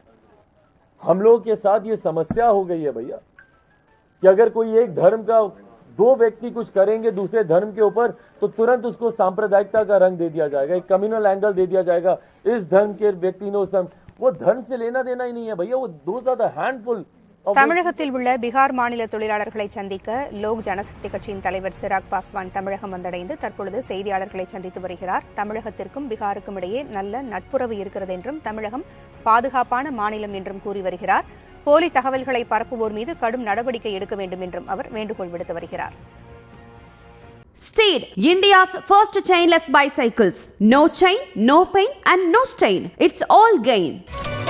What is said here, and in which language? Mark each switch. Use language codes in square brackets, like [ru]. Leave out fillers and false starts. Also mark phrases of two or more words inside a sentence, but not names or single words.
[hi] हम लोग के साथ ये समस्या हो गई है भैया कि अगर कोई एक धर्म का 2 व्यक्ति कुछ करेंगे दूसरे धर्म के ऊपर तो तुरंत उसको सांप्रदायिकता का रंग दे दिया जाएगा, एक [en] communal angle [hi] दे दिया जाएगा। इस धर्म के व्यक्ति ने उस धर्म, वो धर्म से लेना देना ही नहीं है भैया, वो [en] those are the handful. [ta] தமிழகத்தில் உள்ள பீகார் மாநில தொழிலாளர்களை சந்திக்க லோக் ஜனசக்தி கட்சியின் தலைவர் சிராக் பாஸ்வான் தமிழகம் வந்தடைந்து தற்பொழுது செய்தியாளர்களை சந்தித்து வருகிறார். தமிழகத்திற்கும் பீகாருக்கும் இடையே நல்ல நட்புறவு இருக்கிறது என்றும் தமிழகம் பாதுகாப்பான மாநிலம் என்றும் கூறி வருகிறார். போலி தகவல்களை பரப்புவோர் மீது கடும் நடவடிக்கை எடுக்க வேண்டும் என்றும் அவர் வேண்டுகோள் விடுத்து வருகிறார். [en] Steed, India's first chainless bicycles. No chain, no pain and no stain. It's all gain.